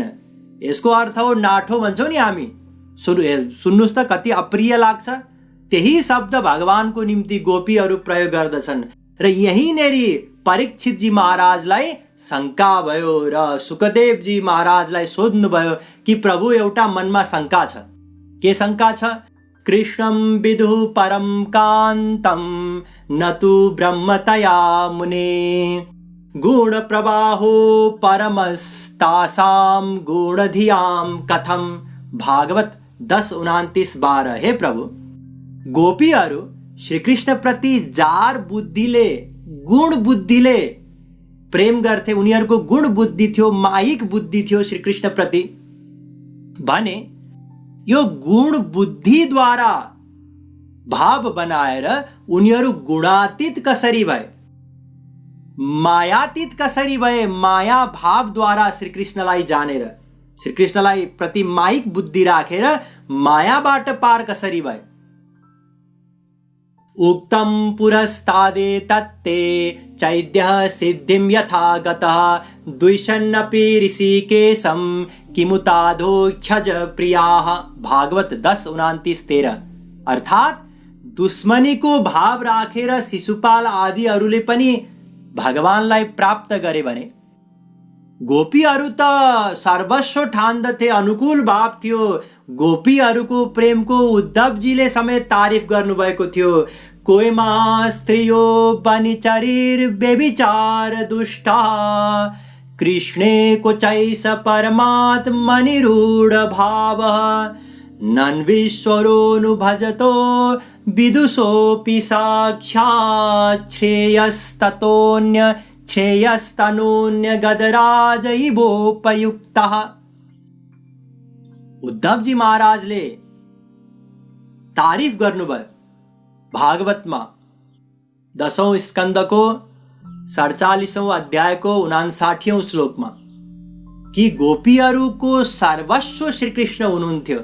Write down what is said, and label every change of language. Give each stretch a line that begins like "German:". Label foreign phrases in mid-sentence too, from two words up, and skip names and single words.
Nepali: यसको अर्थ हो नाठो भन्छौँ नि हामी। सुन्नुहोस् त कति अप्रिय लाग्छ। त्यही शब्द भगवानको निम्ति गोपीहरू प्रयोग गर्दछन्। र यहीँनेरि परीक्षितजी महाराजलाई शङ्का भयो र सुखदेवजी महाराजलाई सोध्नुभयो कि प्रभु एउटा मनमा शङ्का छ। के शङ्का छ?
Sanskrit: कृष्णं विदुः परं कान्तं न तु ब्रह्मतया मुने गुण प्रवाहो परमस्तासां गुणधियां कथम।
Nepali: भागवत 10:29-12। हे प्रभु, गोपीहरू श्रीकृष्ण प्रति जार बुद्धिले, गुण बुद्धिले प्रेम गर्थे। उनीहरूको गुण बुद्धि थियो, माइक बुद्धि थियो श्रीकृष्ण प्रति भने यो गुण बुद्धिद्वारा भाव बनाएर उनीहरू गुणातीत कसरी भए, मायातीत कसरी भए? माया भावद्वारा श्रीकृष्णलाई जानेर, श्रीकृष्णलाई प्रति माइक बुद्धि राखेर मायाबाट पार कसरी भए?
Sanskrit: उक्तं पुरस्तादे तत्ते चैद्यः सिद्धिं यथा गतः द्विषन्नपि ऋषिकेशं किमुताधोक्षज प्रियाः।
Nepali: भागवत 10:29-13। अर्थात दुश्मनीको भाव राखेर शिशुपाल आदिहरूले पनि भगवानलाई प्राप्त गरे भने गोपीहरू त सर्वस्व ठान्दथे, अनुकूल भाव थियो। गोपीहरूको प्रेमको उद्धवजीले समेत तारिफ गर्नुभएको थियो।
Sanskrit: कोइमा स्त्रियो बनिचरीर व्यभिचार दुष्टा कृष्णे क्वचैष परमात्मनिरूढ भाव नन्विश्वरोऽनुभजतो विदुषोऽपि साक्षात् श्रेयस्ततोऽन्य श्रेयस्तनोन्य गदराज इवोपयुक्तः।
Nepali: उद्धवजी महाराजले तारिफ गर्नुभयो भागवतमा 10औं स्कन्धको 47औं अध्यायको 59औं श्लोकमा कि गोपीहरूको सर्वस्व श्रीकृष्ण हुनुहुन्थ्यो।